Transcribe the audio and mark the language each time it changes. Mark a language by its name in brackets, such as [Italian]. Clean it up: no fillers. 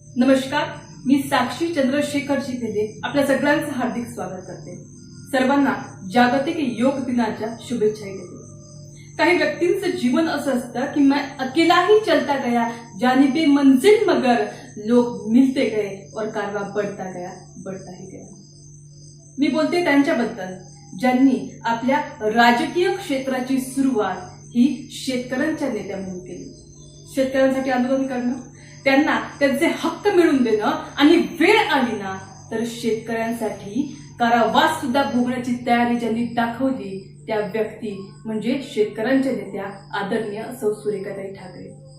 [Marathi] नमस्कार, मी साक्षी चंद्रशेखरजी भेदे आपल्या सगळ्यांचं हार्दिक स्वागत करते। सर्वांना जागतिक योग दिनाच्या शुभेच्छा देते। काही व्यक्तींचं जीवन असं असतं की [Hindi] मैं अकेला ही चलता गया, जानिबे मंजिल मगर लोग मिलते गए और कारवा बढ़ता ही गया। [Marathi] मी बोलते त्यांच्याबद्दल ज्यांनी आपल्या राजकीय क्षेत्राची सुरुवात ही शेतकऱ्यांच्या नेत्या म्हणून केली। शेतकऱ्यांसाठी आंदोलन करणं, त्यांना त्यांचे हक्क मिळवून देणं आणि वेळ आली ना तर शेतकऱ्यांसाठी कारावास सुद्धा भोगण्याची तयारी ज्यांनी दाखवली त्या व्यक्ती म्हणजे शेतकऱ्यांच्या नेत्या आदरणीय सौ सुरेखाताई ठाकरे।